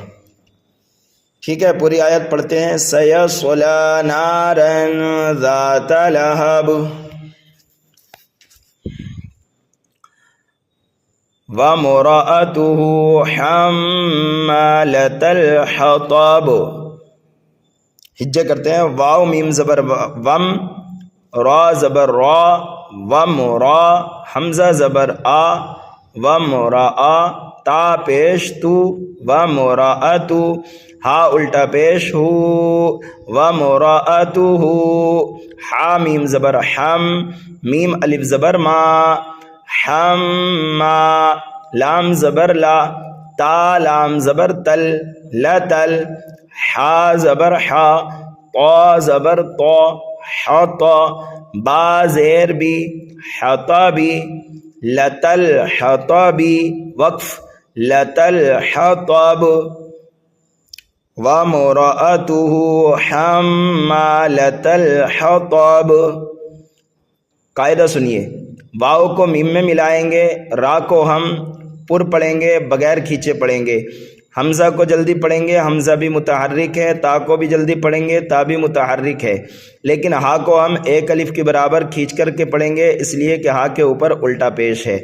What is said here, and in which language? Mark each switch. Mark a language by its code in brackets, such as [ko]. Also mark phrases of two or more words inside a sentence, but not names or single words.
[ur] ٹھیک ہے، پوری آیت پڑھتے ہیں. [ar] سیصلی نارا ذات لہب وامرأته حمالۃ الحطب. [ur] ہجے کرتے ہیں. واو میم زبر وم، را زبر را، وم را، حمزہ زبر آ، وم را، تا پیش تو، ومرأتو، ہا الٹا پیش ہو، ومرأتہ، ہا میم زبر حم، میم الف زبر ما، حما، لام زبر لا، تا لام زبر تل، لتل، حا زبر حا، طا زبر طا، حطا، با زیر بی، حطبی، لتل حطبی، وقف لتل حطب، [ar] وامرأتہ حمالۃ الحطب. [ur] قاعدہ سنیے. واو کو میم میں ملائیں گے، را کو ہم پر پڑھیں گے، بغیر کھینچے پڑھیں گے. حمزہ کو جلدی پڑھیں گے، حمزہ بھی متحرک ہے. تا کو بھی جلدی پڑھیں گے، تا بھی متحرک ہے. لیکن ہا کو ہم ایک الف کے برابر کھینچ کر کے پڑھیں گے، اس لیے کہ ہا کے اوپر الٹا پیش ہے.